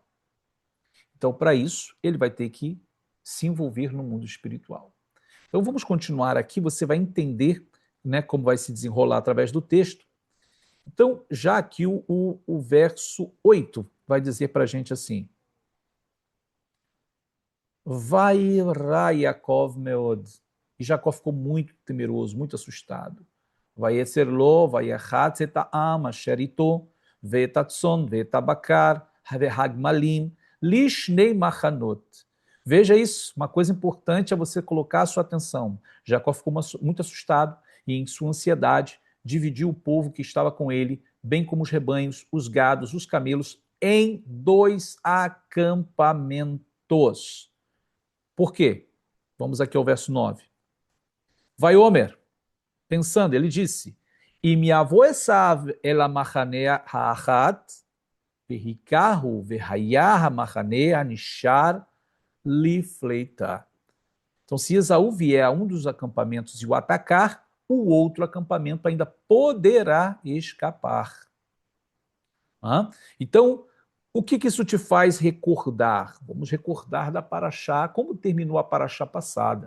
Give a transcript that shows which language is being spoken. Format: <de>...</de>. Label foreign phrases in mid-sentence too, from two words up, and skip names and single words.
<pt>Então, para isso, ele vai ter que se envolver no mundo espiritual. Então, vamos continuar aqui, você vai entender, né, como vai se desenrolar através do texto. Então, já aqui o verso 8 vai dizer para a gente assim:</pt> <he>ויירא יעקב מאד.</he> <pt>E Jacó ficou muito temeroso, muito assustado.</pt> <he>ויצר לו ויחץ את העם אשר אתו ואת הצאן ואת הבקר והגמלים לשני מחנות.</he> <pt>Veja isso, uma coisa importante é você colocar a sua atenção. Jacó ficou muito assustado e, em sua ansiedade, dividiu o povo que estava com ele, bem como os rebanhos, os gados, os camelos, em 2 acampamentos. Por quê? Vamos aqui ao verso 9.</pt> <he>ויאמר,</he> <pt>pensando, ele disse:</pt> <he>אם יבוא עשו אל המחנה האחת והכהו והיה המחנה הנשאר לפליטה.</he> <pt>Então, se Esaú vier a um dos acampamentos e o atacar, o outro acampamento ainda poderá escapar. Então, o que isso te faz recordar? Vamos recordar da paraxá, como terminou a paraxá passada.</pt>